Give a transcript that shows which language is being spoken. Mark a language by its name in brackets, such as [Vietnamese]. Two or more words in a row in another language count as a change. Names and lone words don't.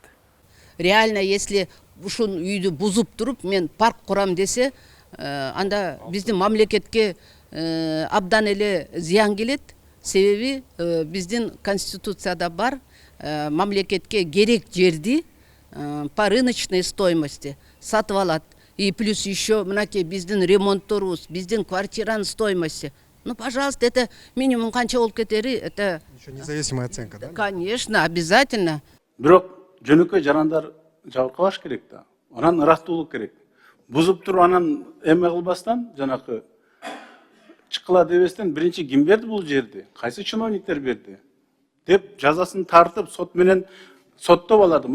[Russian] Реально, если [Kyrgyz] ушул үйдү бузуп туруп мен парк курам десе, анда биздин мамлекетке абдан эле зыян келет. Себеби биздин конституцияда бар, мамлекетке керек жерди [Russian] по рыночной стоимости [Kyrgyz] сатып алат. [Russian] И плюс еще [Kyrgyz] мынакей биздин ремонтторубуз, биздин квартиранын стоимости. [Russian] Ну, пожалуйста, это минимум [Kyrgyz] канча болуп кетери, [Russian] это Еще независимая оценка, да? Конечно, обязательно. [Kyrgyz] Бирок жөнөкөй жарандар жабыркабаш керек да. Анан ыраттуулук керек. Бузуп туруп анан эме кылбастан, жанакы чыккыла дебестен биринчи ким берди бул жерди? Кайсы чиновниктер берди? Деп жазасын тартып, сот менен соттоп алады.